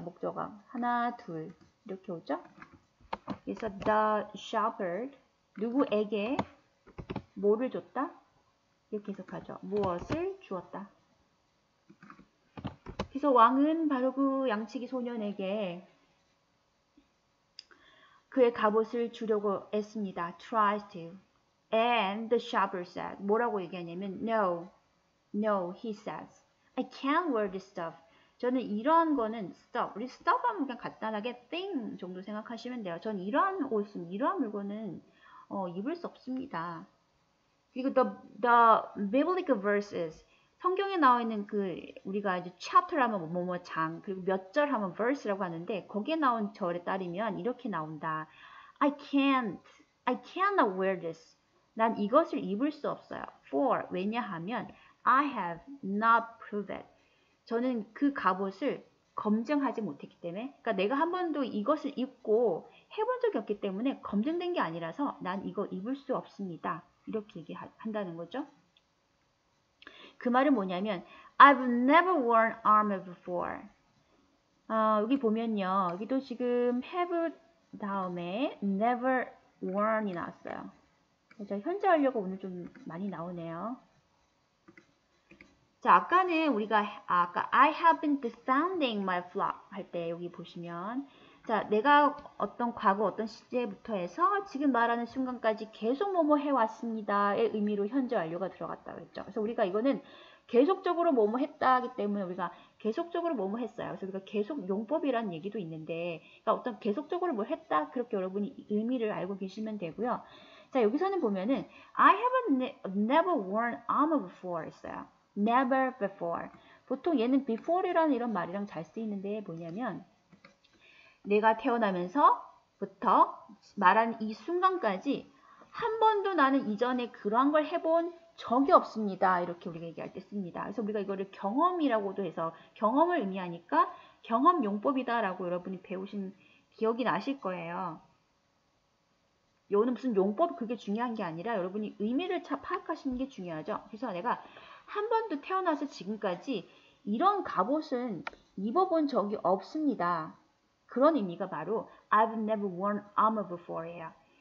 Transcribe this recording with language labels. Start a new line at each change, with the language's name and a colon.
Korean: 목적어 하나, 둘 이렇게 오죠. 그래서
English: the shepherd
Korean: 누구에게 뭐를 줬다? 이렇게 해석하죠. 무엇을 주었다. 그래서 왕은 바로 그 양치기 소년에게 그의 갑옷을 주려고 했습니다.
English: tries to. And the shepherd said.
Korean: 뭐라고 얘기하냐면
English: no, he says. I can't wear this stuff.
Korean: 저는 이러한 거는 stuff. 우리 stuff 하면 그냥 간단하게 thing 정도 생각하시면 돼요. 저는 이러한 옷은, 이러한 물건은 입을 수 없습니다. 그리고
English: the biblical verses
Korean: 성경에 나와 있는 우리가 이제 chapter 하면 뭐뭐 장 그리고 몇 절 하면 verse라고 하는데 거기에 나온 절에 따르면 이렇게 나온다.
English: I cannot wear this.
Korean: 난 이것을 입을 수 없어요.
English: For
Korean: 왜냐하면
English: I have not proved it.
Korean: 저는 그 갑옷을 검증하지 못했기 때문에 그러니까 내가 한 번도 이것을 입고 해본 적이 없기 때문에 검증된 게 아니라서 난 이거 입을 수 없습니다. 이렇게 얘기한다는 거죠. 그 말은 뭐냐면
English: I've never worn armor before.
Korean: 여기 보면요. 여기도 지금 have 다음에 never worn이 나왔어요. 그래서 현재 완료가 오늘 좀 많이 나오네요. 자, 아까는 우리가 아까
English: I have been defending my flock
Korean: 할 때 여기 보시면 자, 내가 과거 어떤 시제부터 해서 지금 말하는 순간까지 계속 뭐뭐 해왔습니다의 의미로 현재 완료가 들어갔다고 했죠. 그래서 우리가 이거는 계속적으로 뭐뭐 했다 하기 때문에 우리가 계속적으로 뭐뭐 했어요. 그래서 우리가 계속 용법이라는 얘기도 있는데 그러니까 어떤 계속적으로 뭘 했다 그렇게 여러분이 의미를 알고 계시면 되고요. 자, 여기서는 보면은
English: I have never worn armor before
Korean: 있어요.
English: Never before.
Korean: 보통 얘는 before이라는 이런 말이랑 잘 쓰이는데 뭐냐면 내가 태어나면서부터 말하는 이 순간까지 한 번도 나는 이전에 그러한 걸 해본 적이 없습니다. 이렇게 우리가 얘기할 때 씁니다. 그래서 우리가 이거를 경험이라고도 해서 경험을 의미하니까 경험 용법이다라고 여러분이 배우신 기억이 나실 거예요. 요는 무슨 용법 그게 중요한 게 아니라 여러분이 의미를 파악하시는 게 중요하죠. 그래서 내가 한 번도 태어나서 지금까지 이런 갑옷은 입어본 적이 없습니다. 그런 의미가 바로
English: I've never worn armor before예요.